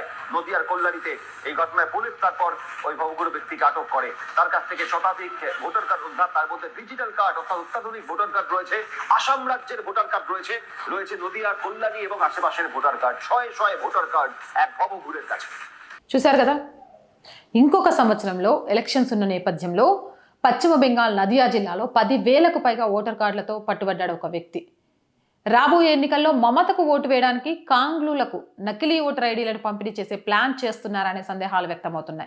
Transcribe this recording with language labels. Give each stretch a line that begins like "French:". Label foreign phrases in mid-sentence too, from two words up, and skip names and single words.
Bangla: নদিয়ার কল্যাণীতে এই ঘটনায় পুলিশ তারপর ওই ভবঘুরে ব্যক্তিকে আটক করে। তার কাছ থেকে শতাধিক ভোটার কার্ড উদ্ধার, তার মধ্যে ডিজিটাল কার্ড অর্থাৎ অত্যাধুনিক ভোটার কার্ড রয়েছে, আসাম রাজ্যের ভোটার কার্ড রয়েছে নদিয়ার কল্যাণী এবং আশেপাশের ভোটার কার্ড। শয়ে শয়ে ভোটার কার্ড এক ভবঘুরের কাছে।
Telugu: చూశారు కదా, ఇంకొక సంవత్సరంలో ఎలక్షన్స్ ఉన్న నేపథ్యంలో పశ్చిమ బెంగాల్ నదియా జిల్లాలో 10,000కు పైగా ఓటర్ కార్డులతో పట్టుబడ్డాడు ఒక వ్యక్తి. రాబోయే ఎన్నికల్లో మమతకు ఓటు వేయడానికి కాంగ్లూలకు నకిలీ ఓటర్ ఐడీలను పంపిణీ చేసే ప్లాన్ చేస్తున్నారనే సందేహాలు వ్యక్తమవుతున్నాయి.